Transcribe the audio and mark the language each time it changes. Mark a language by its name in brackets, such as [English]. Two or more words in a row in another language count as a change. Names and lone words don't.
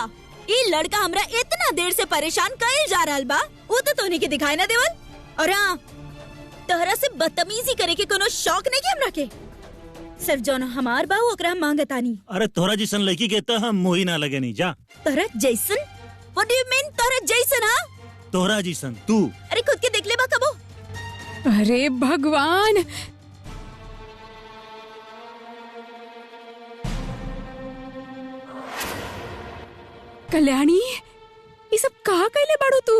[Bhojpuri] ये लड़का हमरा इतना देर से परेशान कइल जा रहल बा, वो तो तोनी के दिखाई ना देवल। और हाँ, तोहरा से बदतमीजी करे के कोनो शौक नहीं के हमरा के। सिर्फ जौन हमार बा ओकरा हम मांगतानी। अरे तोहरा जैसन लड़की के तो हम मोही ना लगे नहीं जा। तोहरा जैसन? [English] what do you mean [Bhojpuri] तोहरा जैसन? हाँ, तोहरा जैसन तू। अरे खुद के देख ले बा कबो। अरे भगवान, कल्याणी, ये सब कहा कैले बाड़ू तू?